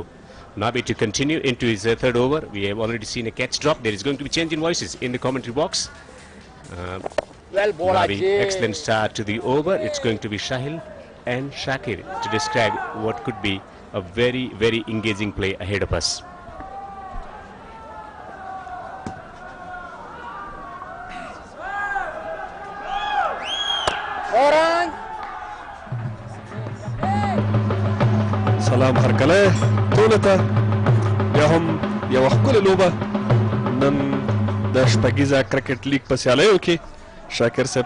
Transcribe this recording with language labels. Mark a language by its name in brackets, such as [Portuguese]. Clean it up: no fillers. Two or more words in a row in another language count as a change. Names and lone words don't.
[English] Nabi to continue into his third over. We have already seen a catch drop. There is going to be change in voices in the commentary box. Nabi, excellent start to the over. It's going to be Shahil and Shakir to describe what could be a very, very engaging play ahead of us. [Pashto] سلام هرکلی ټولو ته بیا هم یوه ښکلې لوبه نن د شپږیزه کرکټ لیګ په سیالیو کې شاکر صاحب